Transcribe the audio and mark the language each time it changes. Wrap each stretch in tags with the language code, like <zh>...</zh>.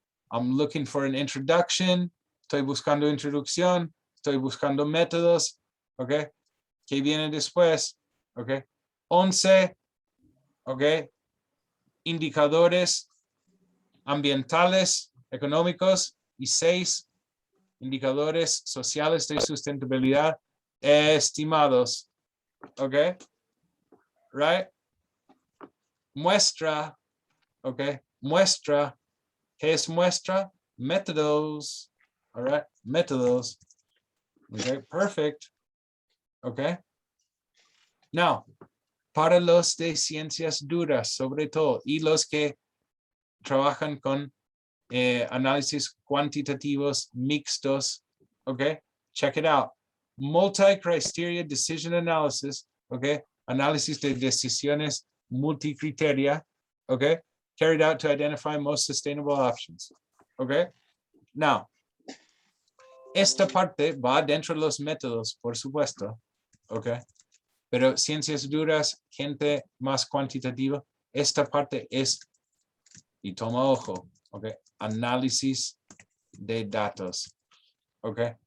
<en>I'm looking for an introduction.</en> <es>Estoy buscando introducción. Estoy buscando métodos. Okay. ¿Qué viene después? Okay. 11. Okay. Indicadores ambientales, económicos. Y 6. Indicadores sociales de sustentabilidad estimados. Okay. Right. Muestra. Okay. Muestra. ¿Qué es muestra? Métodos. All right. Métodos. Okay. Perfect. Okay. Now, para los de ciencias duras, sobre todo, y los que trabajan con análisis cuantitativos mixtos, okay?</es> <en>Check it out. Multi-criteria decision analysis, okay?</en> <es>Análisis de decisiones multicriteria, okay?</es> <en>Carried out to identify most sustainable options, okay?</en> <es>Now, esta parte va dentro de los métodos, por supuesto, okay? Pero ciencias duras, gente más cuantitativa, esta parte es, y toma ojo, okay? Análisis de datos, okay?</es>